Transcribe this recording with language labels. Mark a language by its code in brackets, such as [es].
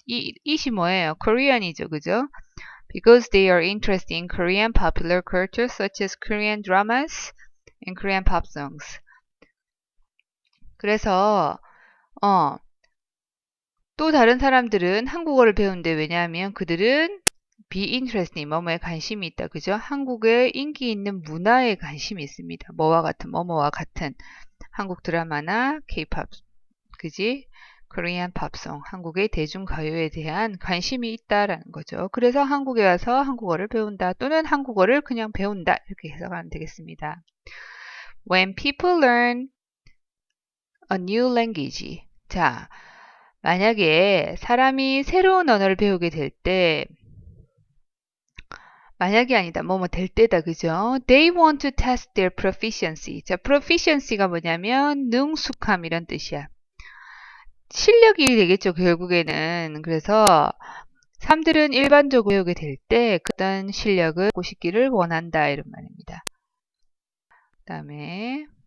[ko] it이 뭐예요? Korean이죠. 그죠? [en] Because they are interested in Korean popular culture such as Korean dramas and Korean pop songs. [ko] 그래서 또 다른 사람들은 한국어를 배우는데 왜냐하면 그들은 be interested, 뭐뭐에 관심이 있다. 그죠? 한국의 인기 있는 문화에 관심이 있습니다. 뭐와 같은, 뭐뭐와 같은 한국 드라마나 K-pop, 그지? 코리안 팝송, 한국의 대중가요에 대한 관심이 있다라는 거죠. 그래서 한국에 와서 한국어를 배운다 또는 한국어를 그냥 배운다 이렇게 해석하면 되겠습니다. [en] When people learn a new language. [ko] 자, 만약에 사람이 새로운 언어를 배우게 될 때, 만약이 아니다. 뭐뭐 될 때다. 그죠? [en] They want to test their proficiency. [ko] 자, proficiency가 뭐냐면 능숙함 이런 뜻이야. 실력이 되겠죠. 결국에는. 그래서 사람들은 일반적으로 배우게 될 때 그런 실력을 갖고 싶기를 원한다. 이런 말입니다. 그 다음에